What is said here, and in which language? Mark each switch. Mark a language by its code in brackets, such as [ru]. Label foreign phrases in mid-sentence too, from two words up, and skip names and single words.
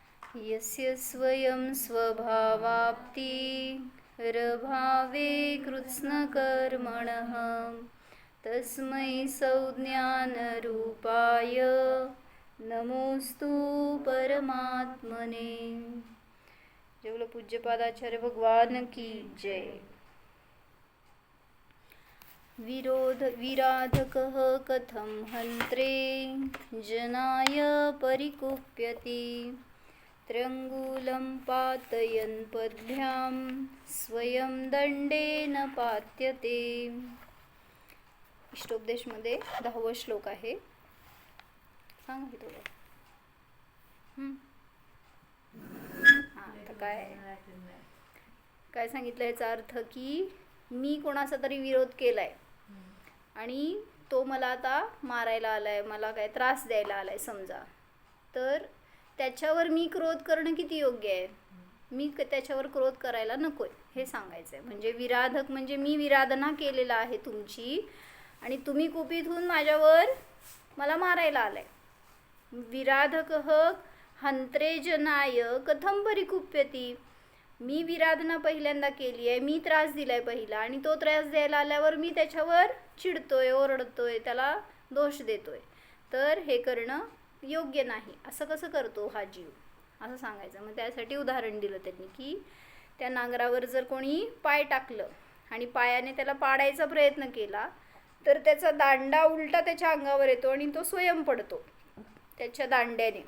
[sa] यस्य स्वयं स्वभावाप्तिरभावे कृत्स्नकर्मणः तस्मै संज्ञानरूपाय नमोस्तु परमात्मने। [hi] जय बोलो पूज्यपादाचार्य भगवान की जय। [sa] विराधकः कथं हन्त्रे जनाय परिकुप्यति त्र्यङ्गुलं पातयन् पद्भ्यां स्वयं दंडेन पात्यते। [mr] इष्टोपदेशमध्ये 10वा श्लोक आहे। सांग हे थोडं। आता काय सांगितलं याचा अर्थ की मी कोणाचा तरी विरोध केलाय आणि तो मला आता मारायला आलाय, मला काय त्रास द्यायला आलाय समजा, तर त्याच्यावर मी क्रोध करणं किती योग्य आहे? मी त्याच्यावर क्रोध करायला नकोय हे सांगायचंय। म्हणजे विराधक म्हणजे मी विराधना केलेला आहे तुमची आणि तुम्ही कुपित होऊन माझ्यावर मला मारायला आलाय। [sa] विराधकः हंत्रे जनाय कथं परिकुप्यति। [mr] मी विराधना पहिल्यांदा केली आहे, मी त्रास दिलाय पहिला आणि तो त्रास द्यायला आल्यावर मी त्याच्यावर चिडतोय, ओरडतोय, त्याला दोष देतोय, तर हे करणं योग्य नाही। असं कसं करतो हा जीव, असं सांगायचं। मग त्यासाठी उदाहरण दिलं त्यांनी की त्या नांगरावर जर कोणी पाय टाकलं आणि पायाने त्याला पाडायचा प्रयत्न केला तर त्याचा दांडा उलटा त्याच्या अंगावर येतो आणि तो स्वयं पडतो त्याच्या दांड्याने।